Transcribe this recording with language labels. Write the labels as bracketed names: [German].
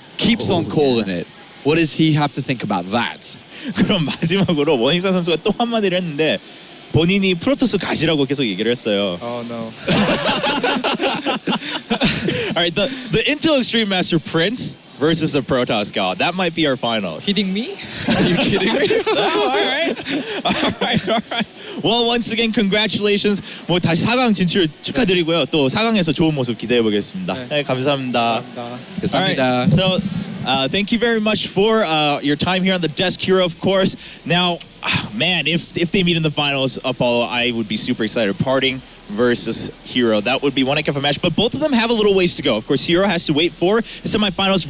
[English] Keeps on calling it. What does he have to think about that? [Korean] 그럼 마지막으로 원희사 선수가 또 한마디를 했는데 본인이 프로토스 가시라고 계속 얘기를 했어요. [English] Oh no. All right, the Intel Extreme Master Prince versus the Protoss God. That might be our finals. Kidding me? Are you kidding me? All right. Well, once again, congratulations. [Korean] 뭐 다시 4강 진출 축하드리고요. 또 4강에서 좋은 모습 기대해 보겠습니다. 네, 감사합니다. 감사합니다. [English] All right, so thank you very much for your time here on the desk, herO, of course. Now, man, if they meet in the finals, Apollo, I would be super excited. Parting versus herO. That would be one heck of a match, but both of them have a little ways to go. Of course, herO has to wait for the semifinals.